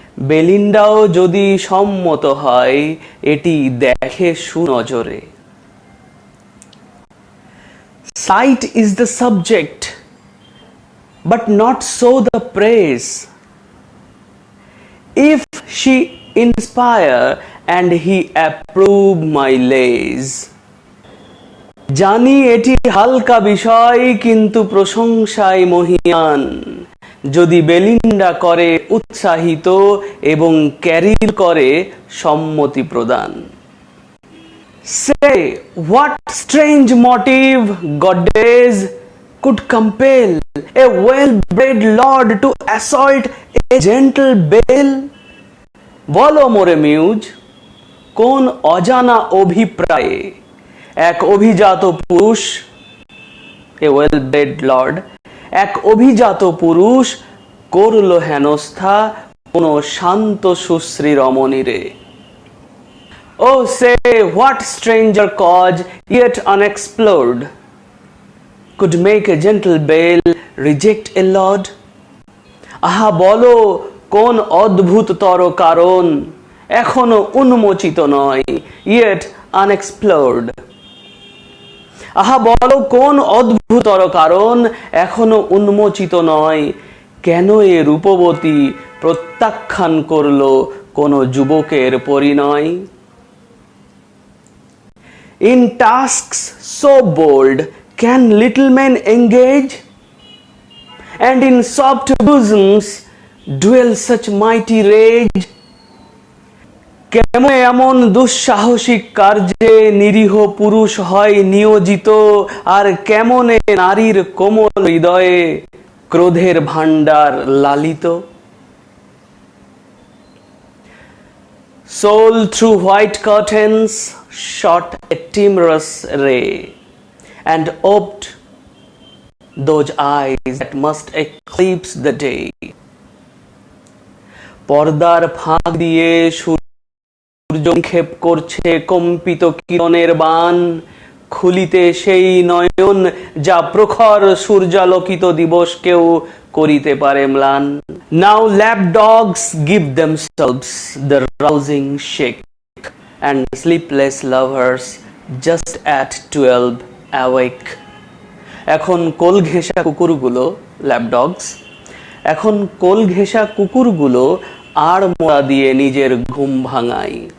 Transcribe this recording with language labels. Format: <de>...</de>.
<bn>বেলিন্ডাও যদি সম্মত হয় এটি দেখে সুনজরে।</bn> <en>Sight is the subject, but not so the praise. If she inspire and he approve my lays.</en> <bn>জানি এটি হালকা বিষয় কিন্তু প্রশংসায় মহিয়ান, যদি বেলিন্ডা করে উৎসাহিত এবং ক্যারিল করে সম্মতি প্রদান।</bn> <en>Say what strange motive, goddess, could compel a well-bred lord to assault a gentle belle?</en> <bn>বলো মোরে মিউজ, কোন অজানা অভিপ্রায়ে এক অভিজাত পুরুষ,</bn> <en>a well-bred lord,</en> <bn>এক অভিজাত পুরুষ করল হেনস্থা কোন শান্ত সুশ্রী রমণীরে।</bn> <en>Oh, say what stranger cause yet unexplored could make a gentle belle reject a lord?</en> <bn>আহা বলো কোন অদ্ভুততর কারণ এখনো উন্মোচিত নয়,</bn> <en>yet unexplored.</en> <bn>আহা বলো কোন অদ্ভুততর কারণ এখনো উন্মোচিত নয়, কেন এ রূপবতী প্রত্যাখ্যান করল কোন যুবকের পরিণয়।</bn> <en>In tasks so bold can little men engage, and in soft bosoms dwell such mighty rage?</en> <bn>কেমন এমন দুঃসাহসিক কার্যে নিরীহ পুরুষ হয় নিয়োজিত, আর কেমনে নারীর কোমল হৃদয়ে ক্রোধের ভাণ্ডার লালিত।</bn> <en>Soul through white curtains shot a timorous ray, and oped those eyes that must eclipse the day.</en> <bn>পর্দার ফাঁক দিয়ে সূর্যক্ষেপ করছে কম্পিত কিরণের বাণ, খুলিতে সেই নয়ন যা প্রখর সূর্যালোকিত দিবসকেও করিতে পারে ম্লান।</bn> <en>Now lapdogs give themselves the rousing shake, and sleepless lovers just at 12 awake.</en> <bn>এখন কোল ঘেঁষা কুকুরগুলো, ল্যাপডগস, এখন কোল ঘেঁষা কুকুরগুলো আড় মোড়া দিয়ে নিজের ঘুম ভাঙায়।</bn>